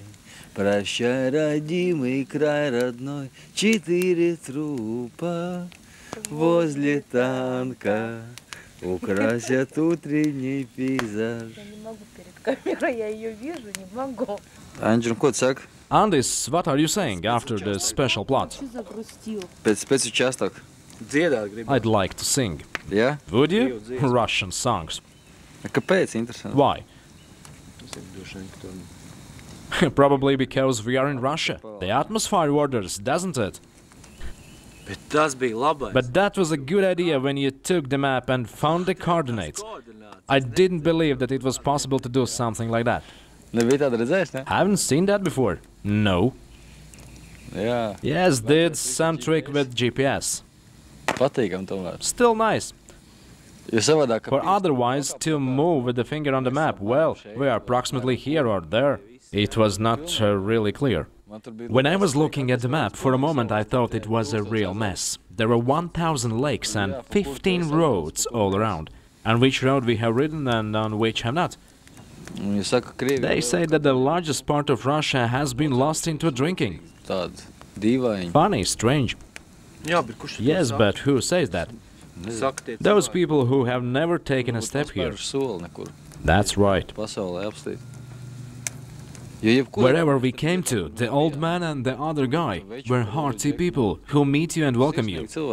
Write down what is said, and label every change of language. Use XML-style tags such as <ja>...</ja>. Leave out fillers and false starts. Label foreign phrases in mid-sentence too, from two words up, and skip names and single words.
<ru>Прощай, родимый край родной, 4 трупа возле танка украсят утренний пейзаж. Я не могу перед камерой, я ее вижу, не могу.</ru> <lv>Anģi, ko tu saki? Andis,</lv> <en>what are you saying after the special plot?</en> <lv>Pēc častāk. Dziedāt gribu.</lv> <en>I'd like to sing.</en> <lv>Jā?</lv> <en>Would you? Russian songs.</en> <lv>Kāpēc? Interesanti.</lv> <en>Why? Probably because we are in Russia. The atmosphere orders, doesn't it?</en> <lv>Bet tas bija labais.</lv> <en>But that was a good idea when you took the map and found the coordinates. I didn't believe that it was possible to do something like that.</en> <lv>Nebija tāda redzējis, ne?</lv> <en>Haven't seen that before. No.</en> <lv>Jā.</lv> <en>Yes, did some trick with GPS.</en> <lv>Patīkam tomēr.</lv> <en>Still nice.</en> <lv>Jo savādāk, ka</lv> <en>For otherwise, to move with the finger on the map, well, we are approximately here or there. It was not really clear.</en> <lv>man tur bija...</lv> <en>When I was looking at the map, for a moment I thought it was a real mess. There were 1,000 lakes and 15 roads all around. On which road we have ridden and on which have not.</en> <lv>Viņi saka, Krievi...</lv> <en>They say that the largest part of Russia has been lost into drinking.</en> <lv>Tāda dīvaini.</lv> <en>Funny, strange. Yes, but who says that? Those people who have never taken a step here. That's right. Wherever we came to, the old man and the other guy were hearty people who meet you and welcome you.</en>